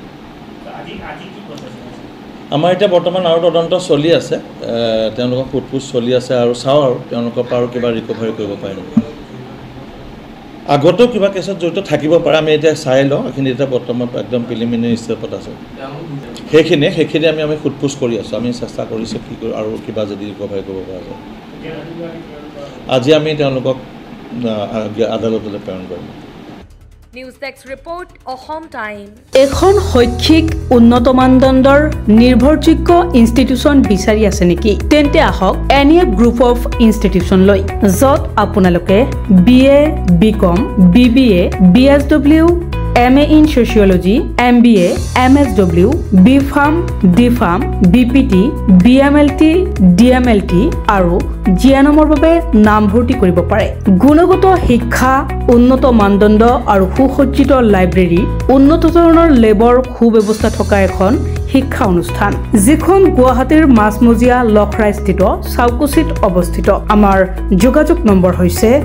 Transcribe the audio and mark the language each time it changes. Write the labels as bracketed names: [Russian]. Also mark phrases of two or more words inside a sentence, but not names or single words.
[Assamese] আমাৰ এতিয়া বৰ্তমান আৰু তদন্ত চলি আছে তেওঁলোকৰ ফুটফুচ চলি আছে আৰু চাওঁ আৰু তেওঁলোকৰ পৰা আৰু কিবা ৰিকভাৰী কৰিব পাৰিম আগতো কিবা কেছত জড়িত থাকিব পাৰে আমি এতিয়া চাই লওঁ এইখিনি এতিয়া বৰ্তমান একদম [English] preliminary step [Assamese] আছে সেইখিনি আমি ফুটফুচ কৰি আছোঁ আমি চেষ্টা কৰিছোঁ কি কৰোঁ আৰু কিবা যদি ৰিকভাৰী কৰিব পৰা যায় আজি আমি তেওঁলোকক আদালতলৈ প্ৰেৰণ কৰিম [English] News Desk Report Asom Time [Assamese] এখন শৈক্ষিক উন্নত মানদণ্ডৰ নিৰ্ভৰযোগ্য ইনষ্টিটিউচন বিচাৰি আছে নেকি তেন্তে আহক এনিএফ গ্ৰুপ অফ ইনষ্টিটিউচন লৈ যত আপোনালোকে BA [English] BCom BBA BSW MA in Sociology MBA MSW BPharm DPharm BPT BMLT DMLT [Assamese] আৰু জিএনএমৰ বাবে নামভৰ্তি কৰিব পাৰে গুণগত শিক্ষা উন্নত মানদণ্ড আৰু সুসজ্জিত লাইব্ৰেৰী উন্নত ধৰণৰ লেবৰ সুব্যৱস্থা থকা এখন শিক্ষা অনুষ্ঠান যিখন গুৱাহাটীৰ মাছমজিয়া লখৰাস্থিত চাউকুচিত অৱস্থিত আমাৰ যোগাযোগ নম্বৰ হৈছে